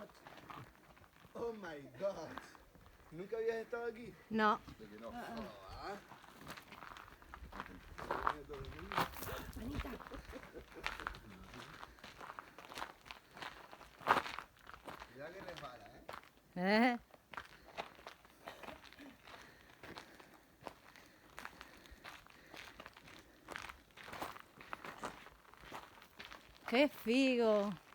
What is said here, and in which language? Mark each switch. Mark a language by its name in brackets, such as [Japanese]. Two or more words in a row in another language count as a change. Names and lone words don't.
[English] Oh my God. [Spanish] ¿Nunca habías estado aquí? No. No. Mira que resbala, ¿eh? [Italian] Che figo.